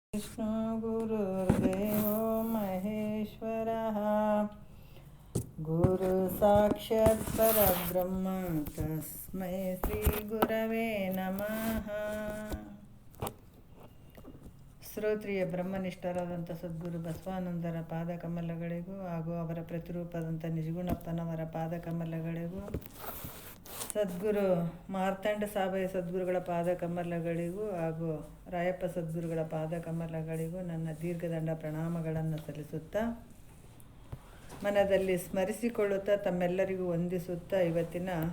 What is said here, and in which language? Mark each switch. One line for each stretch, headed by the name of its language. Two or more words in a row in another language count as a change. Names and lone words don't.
Sanskrit: विष्णु गुरुर्देवो महेश्वरः गुरु साक्षात् परब्रह्म तस्मै ಶ್ರೀ ಗುರವೇ ನಮಃ.
Kannada: ಶ್ರೋತ್ರಿಯ ಬ್ರಹ್ಮನಿಷ್ಠರಾದಂಥ ಸದ್ಗುರು ಬಸವಾನಂದರ ಪಾದಕಮಲಗಳಿಗೂ ಹಾಗೂ ಅವರ ಪ್ರತಿರೂಪದಂಥ ನಿಜಗುಣಪ್ಪನವರ ಪಾದಕಮಲಗಳಿಗೂ, ಸದ್ಗುರು ಮಾರ್ತಾಂಡ ಸಾಬಯ್ಯ ಸದ್ಗುರುಗಳ ಪಾದಕಮಲಗಳಿಗೂ ಹಾಗೂ ರಾಯಪ್ಪ ಸದ್ಗುರುಗಳ ಪಾದಕಮಲಗಳಿಗೂ ನನ್ನ ದೀರ್ಘದಂಡ ಪ್ರಣಾಮಗಳನ್ನು ಸಲ್ಲಿಸುತ್ತಾ, ಮನದಲ್ಲಿ ಸ್ಮರಿಸಿಕೊಳ್ಳುತ್ತಾ, ತಮ್ಮೆಲ್ಲರಿಗೂ ವಂದಿಸುತ್ತಾ, ಇವತ್ತಿನ